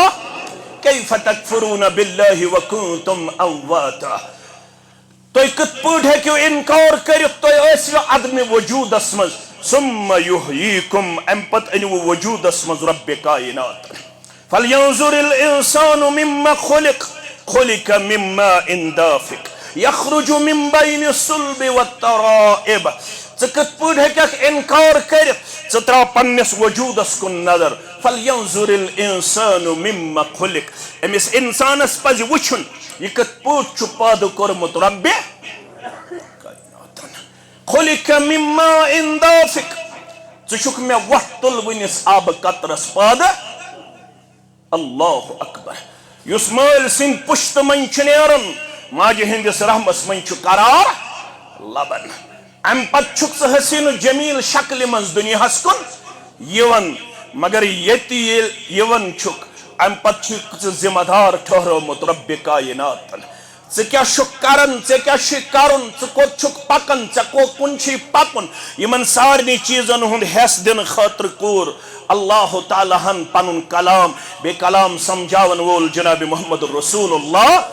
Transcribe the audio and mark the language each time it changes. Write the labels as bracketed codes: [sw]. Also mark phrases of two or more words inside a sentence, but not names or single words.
[ar] کیف تکفرون باللہ وکنتم امواتا [ks] تُہۍ کِتھ پٲٹھۍ ہیٚکِو انکار کٔرِتھ تُہۍ ٲسِو عدمِ وجوٗدس منٛز [ar] ثم یحییکم [ks] امہِ پتہٕ أنِوٕ وجوٗدس منٛز رۄبِ کائنات [ar] فلینظر الانسان مما خلق خلق من ماء دافق یخرج من بین الصلب والترائب [ks] ژٕ کِتھ پٲٹھۍ ہیٚککھ انکار کٔرِتھ ژٕ ترٛاو پننِس وجوٗدس کُن نظر [ar] فلینظر الانسان مما خلق [ks] أمِس انسانس پزِ وٕچھُن یہِ کِتھ پٲٹھۍ چھُ پٲدٕ کوٚرمُت رۄبِ کائناتن [ar] خلق من ماء دافق [ks] ژٕ چھُکھ مےٚ وۄٹھ تُلوٕنِس آبہٕ قطرس پٲدٕ [ar] اللہ اکبر [ks] یُس مٲلۍ سٕنٛدِ پُشتہٕ منٛز چھُ نیران ماجہِ ہٕنٛدِس رحمس منٛز چھُ قرار لبن امہِ پتہٕ چھُکھ ژٕ حسیٖن جمیٖل شکلہِ منٛز دُنیاہس کُن یِوان مگر ییٚتہِ ییٚلہِ یِوان چھُکھ امہِ پتہٕ چھُکھ ژٕ ذمہٕ دار ٹھٔہرومُت رۄبِ کائناتن ژٕ کیٛاہ چھُکھ کران ژےٚ کیٛاہ چھُے کرُن ژٕ کوٚت چھُکھ پکان ژےٚ کُن چھُے پکُن یِمن سارنٕے چیٖزن ہُنٛد حیٚس دِنہٕ خٲطرٕ کوٚر اللہ تعالیٰ ہن پنُن کلام بیٚیہِ کلام سمجھاون وول جناب محمد رسول اللہ